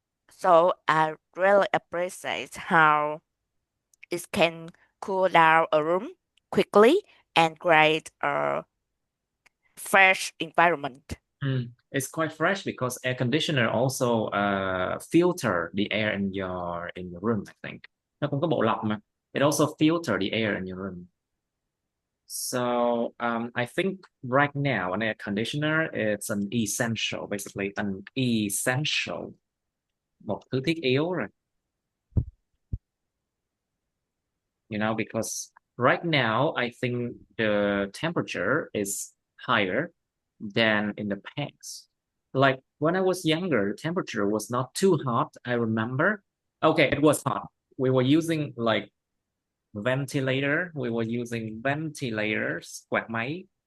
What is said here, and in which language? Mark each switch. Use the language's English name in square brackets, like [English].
[English] So I really appreciate how it can cool down a room quickly and create a fresh environment. It's quite fresh because air conditioner also filter the air in your room, I think. [Vietnamese] Nó cũng có bộ lọc mà. [English] It also filter the air in your room. So I think right now an air conditioner is an essential, basically an essential, [Vietnamese] một thứ thiết yếu rồi. [English] Because right now I think the temperature is higher than in the past. Like when I was younger, the temperature was not too hot. I remember. Okay, it was hot. We were using like ventilator. We were using ventilators, [Vietnamese] quạt máy.